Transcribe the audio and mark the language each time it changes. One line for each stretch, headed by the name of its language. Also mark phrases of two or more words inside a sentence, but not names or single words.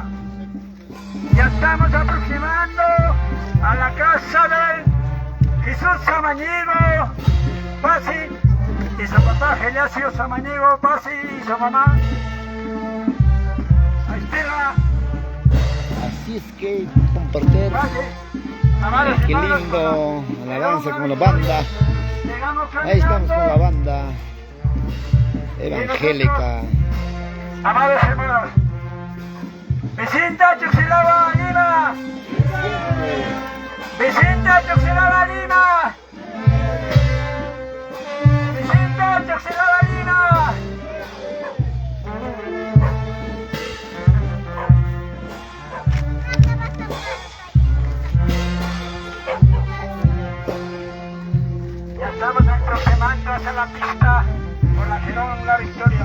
Spanish: Ya estamos aproximando a la casa del Jesús Samaniego Pasi y su papá Geliasio Samaniego Pasi y su mamá. Ahí está. así es que compartir. Amados Qué hermanos, lindo alabanza con la banda. llegamos Ahí estamos con la cantando. banda evangélica. Amados hermanos, Vicenta Chuxilaba Lima, Vicenta Chuxilaba Lima, Vicenta Chuxilaba Lima. Ya estamos aproximando hacia la pista por la Gerón La Victoria.